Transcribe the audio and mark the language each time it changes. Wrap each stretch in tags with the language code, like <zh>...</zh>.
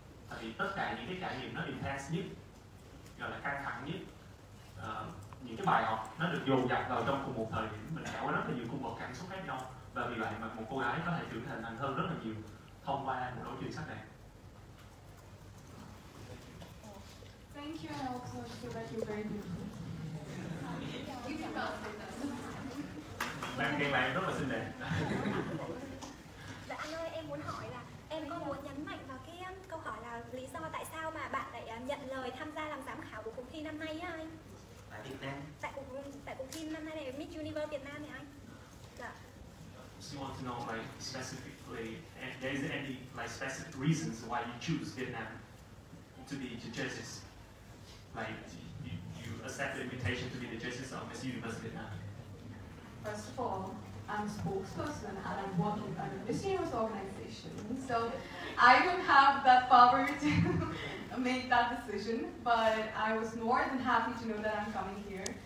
<vi>Tại vì tất cả những cái trải nghiệm nó</vi> <en>intense</en> <vi>nhất, gọi là căng thẳng nhất, những cái bài học nó được dồn dập vào trong cùng một thời điểm, mình trải qua rất là nhiều cung bậc cảm xúc khác nhau, và vì vậy mà một cô gái có thể trưởng thành hơn rất là nhiều thông qua một đấu trường sắc đẹp.</vi> <en>Thank you, and I also feel that you're very beautiful. You can say that.</en> <vi>Bạn khen bạn rất là xinh đẹp. Dạ anh ơi, em muốn hỏi là em có muốn nhấn mạnh vào cái câu hỏi là lý do tại sao mà bạn lại nhận lời tham gia làm giám khảo của cuộc thi năm nay á anh? Tại Việt Nam. Tại cuộc thi năm nay này Miss Universe Việt Nam này anh. Dạ.</vi> <en>She wants to know like specifically, if there is any like specific reasons why you choose Vietnam to be the judges. Like you accept the invitation to be the judges of Miss Universe Vietnam. First of all, I'm a spokesperson and I'm working under Miss Universe organization, so I don't have that power to make that decision, but I was more than happy to know that I'm coming here.</en>